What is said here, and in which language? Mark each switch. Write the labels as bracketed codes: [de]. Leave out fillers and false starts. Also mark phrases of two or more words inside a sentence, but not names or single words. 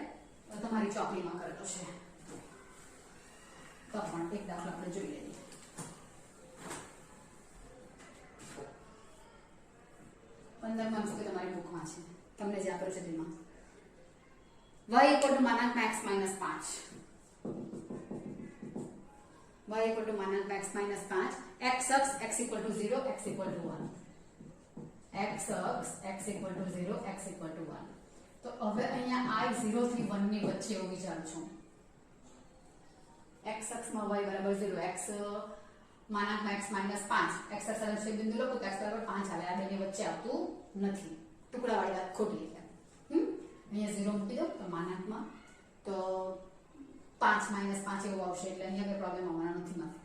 [gu] તમારી ચોપડીમાં કરેલો છે તો પણ એક દાખલો આપણે જોઈ લઈએ. પંદરમાં MCQ તમારી બુકમાં છે, તમને જે આપેલું છે તેમાં [en] y equal to [gu] માનાંક [en] x minus 5. y equal to માનાંક x minus 5. x અક્ષ x equal to 0, x equal to 1. x અક્ષ x equal to 0, x equal to 1. [gu] તો હવે અહીંયા I 0 થી 1 ની વચ્ચે એવું વિચારું છું. x અક્ષમાં y બરાબર 0, x માનાંક [en] x minus 5, [gu] x અક્ષ છે બિંદુ લખો તો x બરાબર 5 આવે. આ બેની વચ્ચે આવતું નથી. ટુકડાવાળી વાત ખોટી એટલે અહીંયા 0 મૂકી દો તો માનાંકમાં તો [en] 5 minus 5 [gu] એવું આવશે એટલે અહીંયા કોઈ પ્રોબ્લેમ આવવાનો નથી મારે.